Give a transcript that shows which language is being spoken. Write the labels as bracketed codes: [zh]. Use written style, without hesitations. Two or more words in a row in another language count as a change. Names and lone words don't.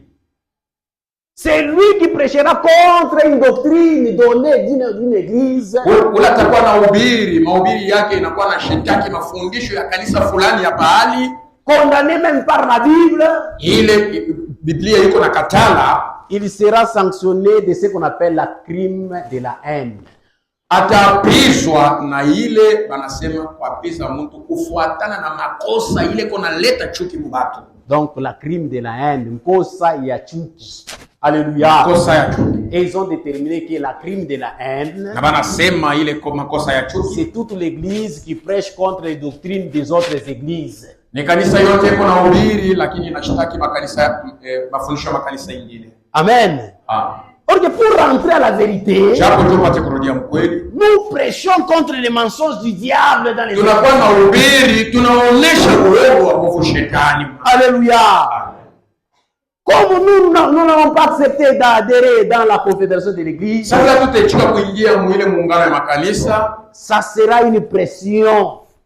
[fr] C'est lui qui prêchera contre une doctrine donnée d'une église. [sw] Ule atakuwa na mahubiri yake inakuwa na shitaki mafundisho ya kanisa fulani ya Baali, [fr] condamné même par la Bible. [sw] Ile Biblia iko na katala, [fr] il sera sanctionné de ce qu'on appelle la crime de la haine. [sw] Atapizwa na ile banasema kuapiza mtu kufuatana na makosa ile kona leta chuki mubatu. [fr] Donc la crime de la haine, [sw] mkosa ya chuki. Alléluia. Makosa ya chuki. [fr] Et ils ont déterminé que la crime de la haine, [sw] na banasema ile makosa ya chuki, [fr] c'est toute l'église qui prêche contre les doctrines des autres églises. [sw] Ni kanisa yote iko na ubiri lakini inashtaki makanisa mafundisho ya makanisa mengine. Amen. [fr] Or que pour rentrer à la vérité, nous prêchons contre les mensonges du diable dans les églises. Alléluia. Comme nous n'avons pas accepté d'adhérer dans la confédération de l'église, ça sera une pression.